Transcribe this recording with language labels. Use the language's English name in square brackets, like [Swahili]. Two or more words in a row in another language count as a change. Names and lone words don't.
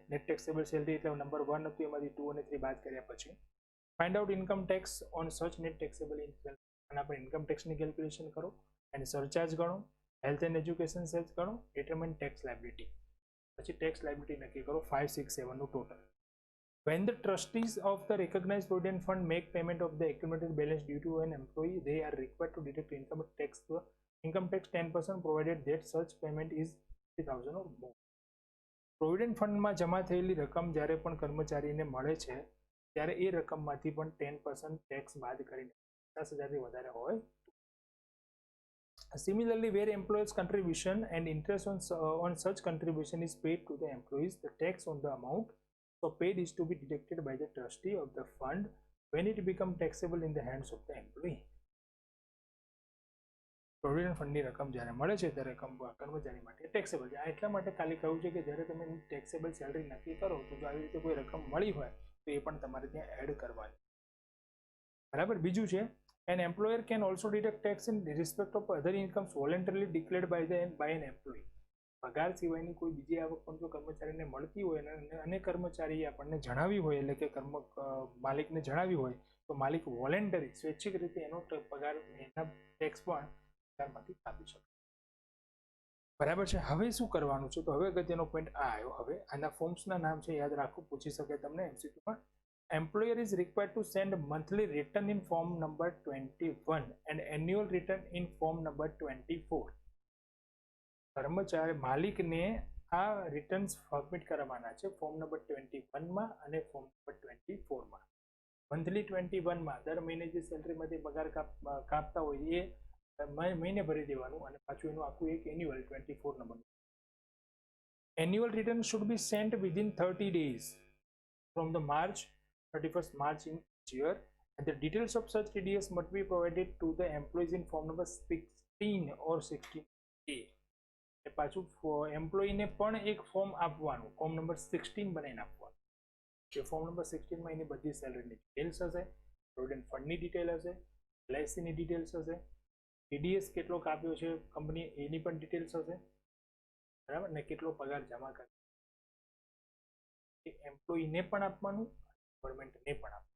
[English] net taxable salary [Gujarati] એટલે નંબર 1 હતું એમાંથી 2 અને 3 બાદ કર્યા પછી [English] find out income tax on such net taxable in salary. [Gujarati] આના પર ઇન્કમ ટેક્સની કેલ્ક્યુલેશન કરો, અને સરચાર્જ ગણો, [English] health and education cess [Gujarati] ગણો, [English] determine tax liability. [Gujarati] પછી [English] tax liability [Gujarati] નક્કી કરો 5, 6, 7 નું ટોટલ. [English] When the trustees of the recognized provident fund make payment of the accumulated balance due to an employee, they are required to deduct income tax 10% provided that such payment is 50,000 or more. [Gujarati] પ્રોવિડન્ટ ફંડમાં જમા થયેલી રકમ જ્યારે પણ કર્મચારીને મળે છે ત્યારે એ રકમમાંથી પણ 10% ટેક્સ બાદ કરીને 50,000થી વધારે હોય. [English] Similarly, where employer's contribution and interest on such contribution is paid to the employees, the tax on the amount so paid is to be deducted by the trustee of the fund when it becomes taxable in the hands of the employee. [Gujarati] પ્રોવિડન્ટ ફંડની રકમ જ્યારે મળે છે ત્યારે કર્મચારી માટે ટેક્સેબલ છે. આ એટલા માટે ખાલી કહ્યું છે કે જ્યારે તમે ટેક્સેબલ સેલરી નક્કી કરો તો જો આવી રીતે કોઈ રકમ મળી હોય તો એ પણ તમારે ત્યાં એડ કરવાની. બરાબર. બીજું છે [English] an employer can also deduct tax in respect of other incomes voluntarily declared by an employee. [Gujarati] પગાર સિવાયની કોઈ બીજી આવક પણ જો કર્મચારીને મળતી હોય અને કર્મચારીએ આપણને જણાવી હોય, એટલે કે માલિકને જણાવી હોય, તો માલિક વોલેન્ટરી સ્વૈચ્છિક રીતે એનો પગાર એના ટેક્સ પણ પગારમાંથી કાપી શકે. બરાબર છે. હવે શું કરવાનું છે? તો હવે અગત્યનો પોઈન્ટ આ આવ્યો. હવે આના ફોર્મ્સના નામ છે, યાદ રાખવું, પૂછી શકે તમને MCQમાં. [English] Employer is required to send monthly return in form number 21 and annual return in form number 24. [Gujarati] કર્મચારી માલિકને આ રિટર્ન્સ સબમિટ કરવાના છે ફોર્મ નંબર 21માં અને ફોર્મ નંબર 24માં. મંથલી 21માં દર મહિને જે સેલરીમાંથી પગાર કાપતા હોય એ મહિને ભરી દેવાનું, અને પાછું એનું આખું એક એન્યુઅલ 24 નંબરનું. [English] Annual return should be sent within 30 days from the 31st March in each year, and the details of such TDS must be provided to the employees in form number 16 or 16A. [Gujarati] પાછું એમ્પ્લોયીને પણ એક ફોર્મ આપવાનું, ફોર્મ નંબર 16 બનાવીને આપવાનું. જે ફોર્મ નંબર 16માં એની બધી સેલરીની ડિટેલ્સ હશે, પ્રોવિડન્ટ ફંડની ડિટેલ હશે, LICની ડિટેલ્સ હશે, TDS કેટલો કાપ્યો છે કંપની એની પણ ડિટેલ્સ હશે, બરાબર ને, કેટલો પગાર જમા કરે એ એમ્પ્લોયીને પણ આપવાનું, ગવર્મેન્ટને પણ આપવાનું.